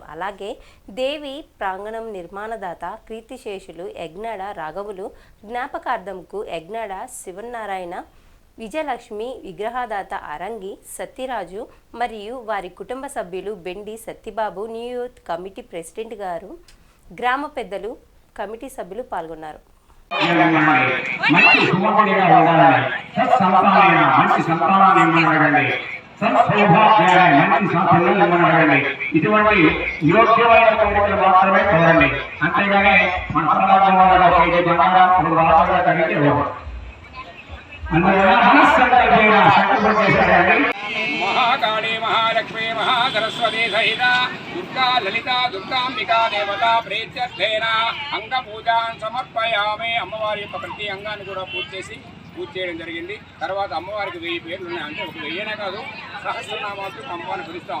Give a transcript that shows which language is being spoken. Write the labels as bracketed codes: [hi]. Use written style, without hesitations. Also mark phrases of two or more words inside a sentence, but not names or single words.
[te] అలాగే దేవి ప్రాంగణం నిర్మాణదాత కీర్తిశేషులు యజ్ఞాడ రాఘవులు జ్ఞాపకార్థంకు యజ్ఞాడ శివనారాయణ, విజయలక్ష్మి విగ్రహదాత అరంగి సత్యరాజు మరియు వారి కుటుంబ సభ్యులు బెండి సత్యబాబు, న్యూ యూత్ కమిటీ ప్రెసిడెంట్ గారు, గ్రామ పెద్దలు, కమిటీ సభ్యులు పాల్గొన్నారు. ఇటువంటి యోగ్యమైన కోరికలు మాత్రమే కోరండి. అంతేగాని మన [sa] महाकाली महालक्ष्मी महासरस्वती सहित दुर्गा ललिता दुर्गांबिका देवता प्रीत्यर्थेन अंग पूजान् समर्पयामि. [te] అమ్మవారి యొక్క ప్రతి అంగాన్ని కూడా పూజ చేయడం జరిగింది. తర్వాత అమ్మవారికి 1000 పేర్లు ఉన్నాయి. అంటే ఒక 1000నే కాదు, సహస్రనామాలతో అమ్మవారిని పిలుస్తాం.